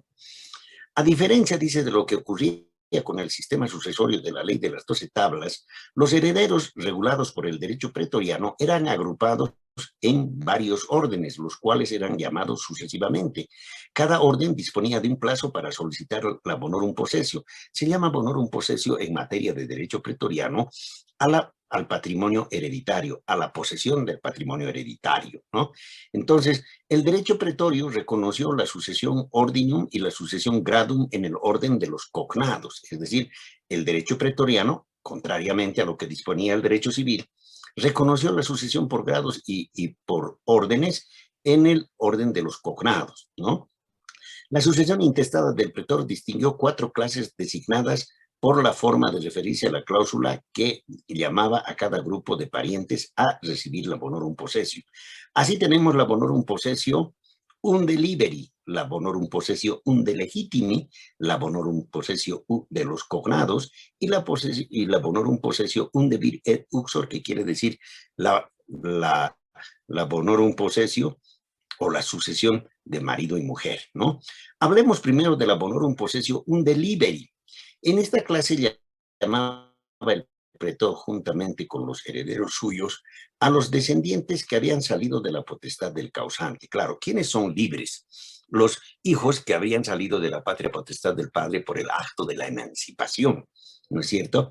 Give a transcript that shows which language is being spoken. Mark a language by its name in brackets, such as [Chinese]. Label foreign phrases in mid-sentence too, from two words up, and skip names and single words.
[Spanish] A diferencia, dice, de lo que ocurría con el sistema sucesorio de la ley de las 12 tablas, los herederos regulados por el derecho pretoriano eran agrupados en varios órdenes, los cuales eran llamados sucesivamente. Cada orden disponía de un plazo para solicitar la [Latin] bonorum possessio. [Spanish] Se llama [Latin] bonorum possessio [Spanish] en materia de derecho pretoriano al patrimonio hereditario, a la posesión del patrimonio hereditario, ¿no? Entonces, el derecho pretorio reconoció la sucesión ordinum y la sucesión gradum en el orden de los cognados, es decir, el derecho pretoriano, contrariamente a lo que disponía el derecho civil, reconoció la sucesión por grados y por órdenes en el orden de los cognados, ¿no? La sucesión intestada del pretor distinguió 4 clases designadas por la forma de referirse a la cláusula que llamaba a cada grupo de parientes a recibir la [Latin] bonorum possessio. [Spanish] Así tenemos la [Latin] bonorum possessio unde liberi, [Spanish] la [Latin] bonorum possessio unde legitimi, [Spanish] la [Latin] bonorum possessio [Spanish] de los cognados y la [Latin] bonorum possessio unde vir et uxor, [Spanish] que quiere decir la [Latin] bonorum possessio [Spanish] o la sucesión de marido y mujer, ¿no? Hablemos primero de la [Latin] bonorum possessio unde liberi. [Spanish] En esta clase llamaba el pretor juntamente con los herederos suyos a los descendientes que habían salido de la potestad del causante. Claro, ¿quiénes son libres? Los hijos que habían salido de la patria potestad del padre por el acto de la emancipación, ¿no es cierto?